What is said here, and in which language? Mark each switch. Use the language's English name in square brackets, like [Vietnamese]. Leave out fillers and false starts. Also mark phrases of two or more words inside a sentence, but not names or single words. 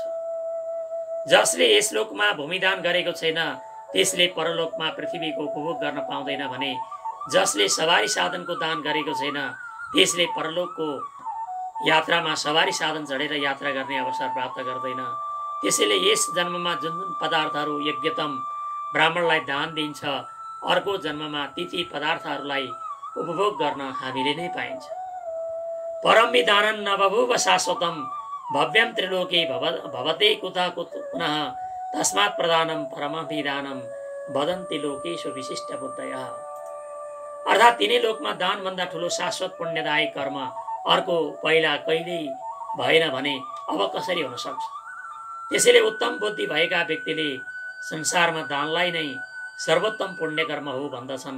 [Nepali] जसले यस लोकमा भूमिदान गरेको छैन त्यसले परलोकमा पृथ्वीको उपभोग गर्न पाउँदैन भने जसले सवारी साधनको दान गरेको छैन त्यसले परलोकको यात्रामा सवारी साधन चढेर यात्रा गर्ने अवसर प्राप्त गर्दैन। त्यसैले यस जन्ममा जुन पदार्थहरू यज्ञतम ब्राह्मणलाई दान दिन्छ अर्को जन्ममा ती पदार्थहरूलाई उपभोग गर्न हामीले नै पाइन्छ। [Sanskrit] परम विधानन नबभूव शाश्वतम भव्यम त्रिलोके भवते कुतः पुनः तस्मात् प्रधानम परम विधानम वदन्ति लोकेषु विशिष्ट बुद्धयः। [Nepali] अर्थात् तिनै लोकमा दानभन्दा ठुलो शाश्वत पुण्यदायक कर्म अर्को पहिला कहिल्यै भएन भने अब कसरी हुन सक्छ। त्यसैले उत्तम बुद्धि भएका व्यक्तिले संसारमा दानलाई नै सर्वोत्तम पुण्य कर्म हो भन्दछन्।